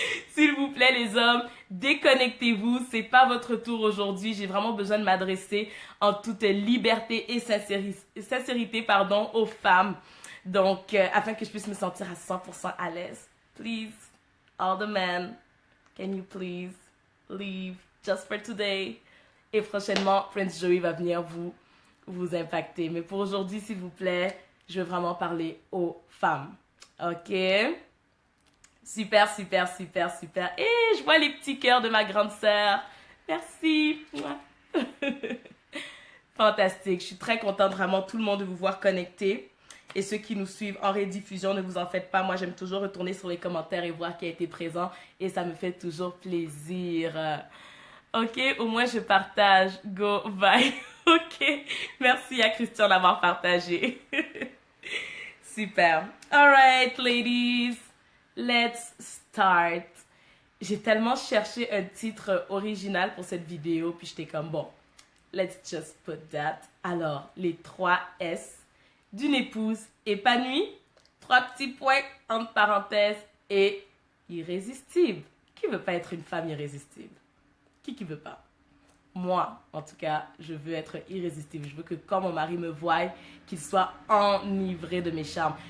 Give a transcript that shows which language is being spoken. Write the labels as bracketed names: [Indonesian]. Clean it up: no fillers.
[French] S'il vous plaît, les hommes, déconnectez-vous. C'est pas votre tour aujourd'hui. J'ai vraiment besoin de m'adresser en toute liberté et sincérité, aux femmes. Donc, afin que je puisse me sentir à 100% à l'aise. [English] Please, all the men, can you please leave just for today? [French] Et prochainement, Prince Joey va venir vous impacter. Mais pour aujourd'hui, s'il vous plaît, je veux vraiment parler aux femmes. Ok? Super, super, super, super. Et je vois les petits cœurs de ma grande sœur. Merci. Fantastique. Je suis très contente vraiment tout le monde de vous voir connecté. Et ceux qui nous suivent en rediffusion, ne vous en faites pas. Moi, j'aime toujours retourner sur les commentaires et voir qui a été présent. Et ça me fait toujours plaisir. Ok, au moins je partage. [English] Go, bye. [French] Ok, merci à Christian d'avoir partagé. Super. [English] Alright, ladies. Let's start. [French] J'ai tellement cherché un titre original pour cette vidéo. Puis j'étais comme, bon, [English] let's just put that. [French] Alors, les 3 S d'une épouse épanouie. 3 petits points entre parenthèses et irrésistible. Qui veut pas être une femme irrésistible? Qui veut pas? Moi, en tout cas, je veux être irrésistible. Je veux que quand mon mari me voie, qu'il soit enivré de mes charmes.